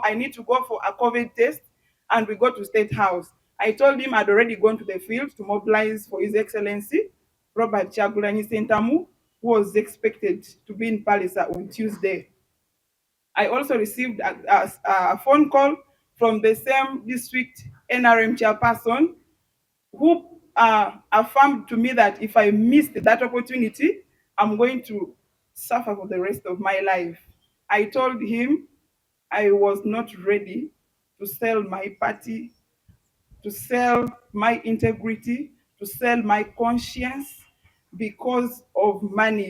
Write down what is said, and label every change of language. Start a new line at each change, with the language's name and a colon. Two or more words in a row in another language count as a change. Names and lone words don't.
English: I need to go for a COVID test, and we go to State House. I told him I'd already gone to the field to mobilize for His Excellency Robert Chagulanyi Sentamu, who was expected to be in Palisa on Tuesday. I also received a phone call from the same district NRM chairperson, who affirmed to me that if I missed that opportunity, I'm going to suffer for the rest of my life. I told him I was not ready to sell my party, to sell my integrity, to sell my conscience because of money.